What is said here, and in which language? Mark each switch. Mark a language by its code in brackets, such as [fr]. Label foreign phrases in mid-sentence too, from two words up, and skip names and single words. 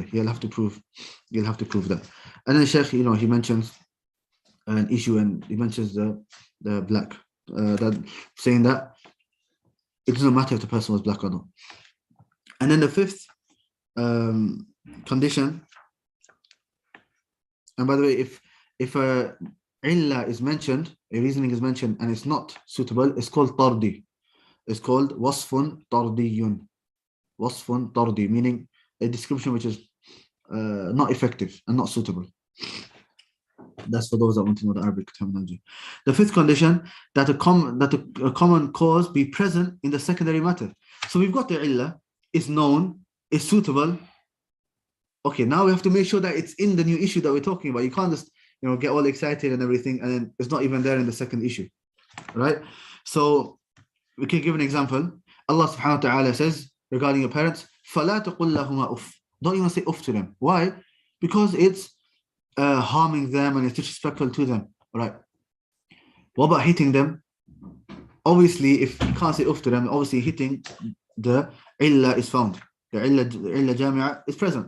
[en] You'll have to prove that. And then Sheikh, he mentions an issue, and he mentions the black, that saying that it doesn't matter if the person was black or not. And then the 5th condition, and by the way, if a illah is mentioned, a reasoning is mentioned, and it's not suitable, it's called tardi. It's called [ar] وصف طردي. وصف طردي, [en] meaning a description which is not effective and not suitable. That's for those that want to know the Arabic terminology. The 5th condition, that a common cause be present in the secondary matter. So we've got the illah, it's known, it's suitable. Okay, now we have to make sure that it's in the new issue that we're talking about. You can't just get all excited and everything, and then it's not even there in the second issue, right? So we can give an example. Allah [ar] سبحانه وتعالى [en] says regarding your parents, [ar] فَلَا تَقُلْ لَهُمَا أُفٍّ. [en] Don't even say uff to them. Why? Because it's harming them and it's disrespectful to them. Right? What about hitting them? Obviously, if you can't say uff to them, obviously hitting the illah is found. The [ar] علة جامعة [en] is present.